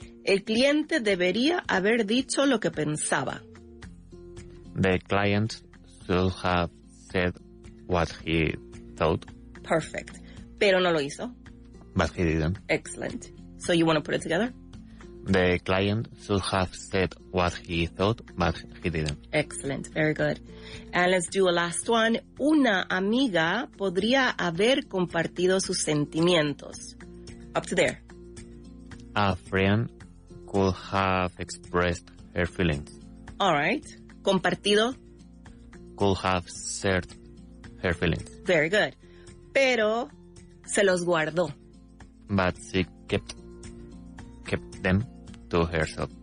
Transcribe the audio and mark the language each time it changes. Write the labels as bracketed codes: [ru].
[es] El cliente debería haber dicho lo que pensaba. [en] The client should have said what he thought. Perfect. [es] Pero no lo hizo. [en] But he didn't. Excellent. So you want to put it together? The client should have said what he thought, but he didn't. Excellent. Very good. And let's do a last one. [es] Una amiga podría haber compartido sus sentimientos. [en] Up to there. A friend could have expressed her feelings. All right. [es] Compartido. [en] Could have shared her feelings. Very good. [es] Pero se los guardó. [en] But she kept them to herself.